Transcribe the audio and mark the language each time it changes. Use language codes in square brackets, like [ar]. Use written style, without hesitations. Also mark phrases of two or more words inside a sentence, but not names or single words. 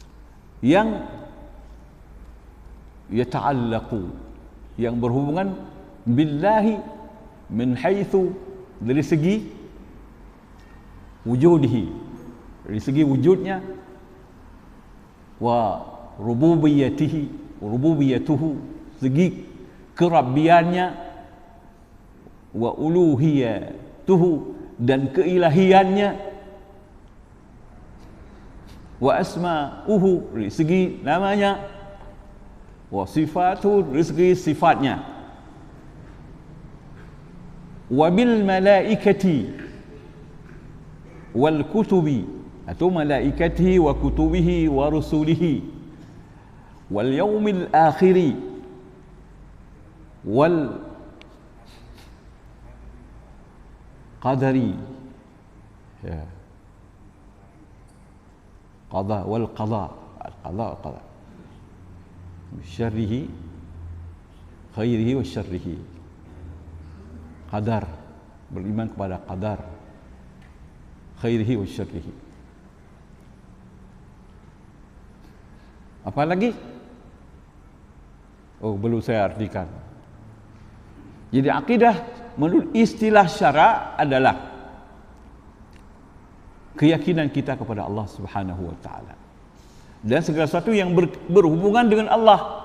[id] yang yata'allaqu, yang berhubungan [ar] بالله من حيث, [id] dari segi wujudihi, dari segi wujudnya, [ar] وربوبيته, [id] segi kerabbiannya, [ar] وألوهيته, [id] dan keilahiannya, [ar] وأسماؤه, [id] dari segi namanya, [ar] وصفته, [id] dari segi sifatnya, [ar] وبالملائكة والكتب atau ملائكته وكتبه ورسله واليوم الآخر, والقدر ya قضاء والقضاء قضاء شره خيره وشره قدر, [id] beriman kepada [ar] قدر خيره وشره. [id] Apa lagi? Oh, belum saya artikan. Jadi akidah menurut istilah syara adalah keyakinan kita kepada Allah [ar] سبحانه وتعالى [id] dan segala sesuatu yang berhubungan dengan Allah.